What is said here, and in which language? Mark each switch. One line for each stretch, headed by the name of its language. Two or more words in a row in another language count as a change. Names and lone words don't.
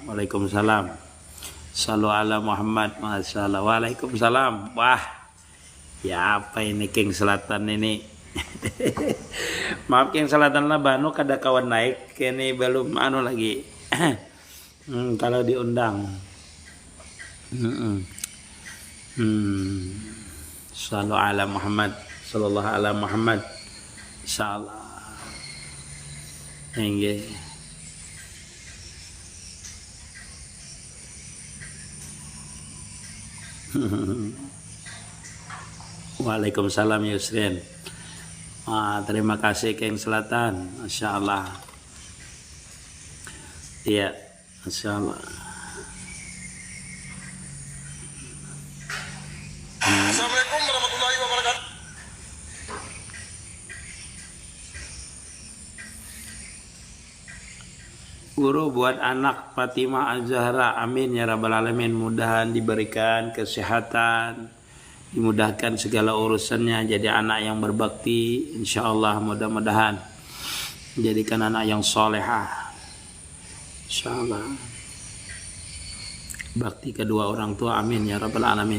Arabic: وعليكم السلام. صلوا على محمد. ما شاء الله. Waalaikumsalam.
Banjar: Wah, ya apa ini King Selatan ini. Maaf King Selatan lah Banu kada kawan naik ini belum anu lagi. Kalau diundang.
Arabic: صلوا على محمد. صلى الله على محمد.
Banjar: Insyaallah. Nggih.
Arabic: وعليكم السلام Yusrin.
Banjar: Terima kasih King Selatan.
Arabic: ما شاء الله. Iya، ما شاء الله. السلام عليكم ورحمة الله وبركاته.
Banjar: Guru buat anak Fatimah Az-Zahra,
Arabic: آمين يا رب العالمين.
Banjar: Mudahan diberikan kesehatan, dimudahkan segala urusannya, jadi anak yang berbakti,
Arabic: إن شاء الله.
Banjar: Mudah-mudahan jadikan anak yang solehah,
Arabic: إن شاء الله.
Banjar: Bakti kedua orang tua,
Arabic: آمين يا رب العالمين.